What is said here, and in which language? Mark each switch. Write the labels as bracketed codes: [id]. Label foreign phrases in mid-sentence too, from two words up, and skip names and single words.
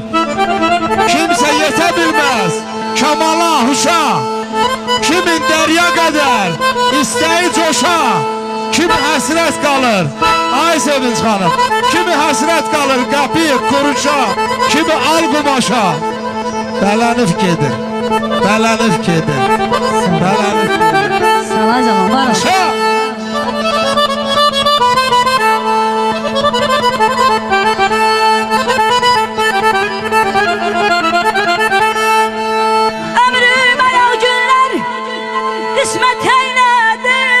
[az] Kimsə yetə bilməz kamala, huşa, kimin dərya qədər istəyi coşa. Kimi həsrət qalır, ay Sevinç xanım, kimi həsrət qalır qapıyı kuruşa, kimi al qumaşa. Bələnib gedir, bələnib gedir, bələnib gedir. [tr] Sana zaman var mı? Ömrüme o günler kısmet eyledi.